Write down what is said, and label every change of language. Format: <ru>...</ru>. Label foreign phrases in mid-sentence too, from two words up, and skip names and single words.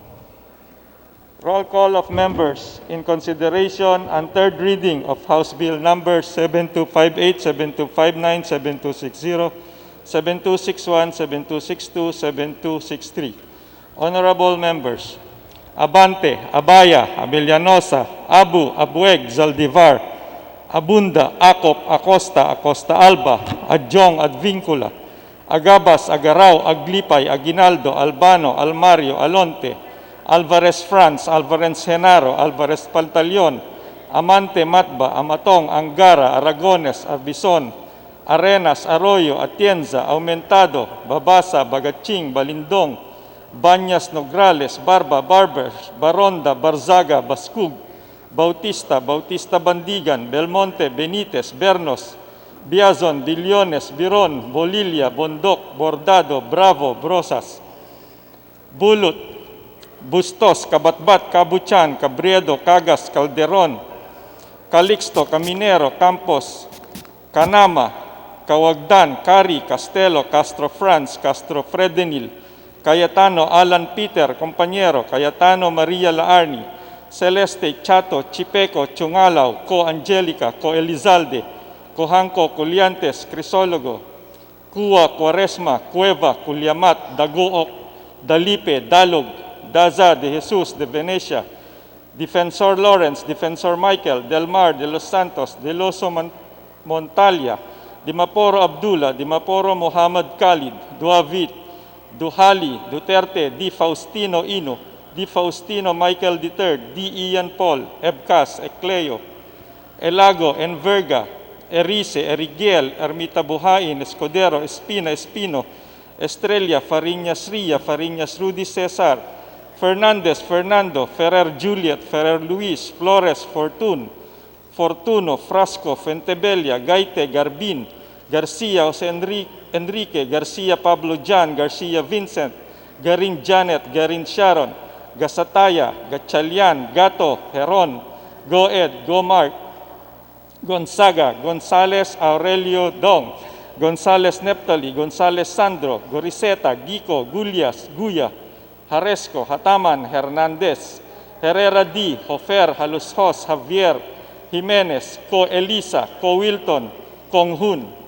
<en>Roll call of members in consideration and third reading of House Bill number 7258, 7259, 7260, 7261, 7262, 7263. Honorable members, Abante, Abaya, Abellanosa, Abu, Abueg, Zaldivar, Abunda, Acop, Acosta, Acosta Alba, Adjong, Advincula, Agabas, Agaraw, Aglipay, Aguinaldo, Albano, Almario, Alonte, Alvarez France, Alvarez Genaro, Alvarez Pantaleon, Amante, Matba, Amatong, Angara, Aragones, Arbison, Arenas, Arroyo, Atienza, Aumentado, Babasa, Bagaching, Balindong, Banyas, Nograles, Barba, Barbers, Baronda, Barzaga, Bascug, Bautista, Bautista Bandigan, Belmonte, Benitez, Bernos, Biazon, Billones, Biron, Bolilla, Bondok, Bordado, Bravo, Brosas, Bulut, Bustos, Kabatbat, Kabuchan, Cabriedo, Cagas, Calderon, Calixto, Caminero, Campos, Canama, Kawagdan, Cari, Castelo, Castro Franz, Castro Fredenil, Cayetano, Alan Peter, Compañero, Cayetano, Maria Laarni, Celeste, Chato, Chipeco, Chungalaw, Co Angelica, Co Elizalde, Cohanco, Culiantes, Crisologo, Cua, Cuaresma, Cueva, Culiamat, Dagook, Dalipe, Dalog, Daza, De Jesus, De Venecia, Defensor Lawrence, Defensor Michael, Del Mar, De Los Santos, De Loso Montalia, Dimaporo Abdullah, Dimaporo Muhammad Khalid, Duavit, Duhali, Duterte, Di Faustino Ino, Di Faustino Michael III, Di Ian Paul, Ebcas, Ecleo, Elago, Enverga, Erice, Erigiel, Ermita Buhain, Escudero, Espina, Espino, Estrella, Fariñas Ria, Fariñas Rudy Cesar, Fernandez, Fernando, Ferrer Juliet, Ferrer Luis, Flores, Fortuno, Frasco, Fentebella, Gaite, Garbin, Garcia, Jose Enrique, Garcia Pablo Jan, Garcia Vincent, Garin Janet, Garin Sharon, Gasataya, Gatchalian, Gato, Heron, Goed, Gomart, Gonzaga, Gonzales Aurelio Dong, Gonzales Neptali, Gonzales Sandro, Goriseta, Gico, Gulyas, Guya, Haresco, Hataman, Hernandez, Herrera D, Hofer, Halushos, Javier, Jimenez, Co Elisa, Co Wilton, Konghun.</en>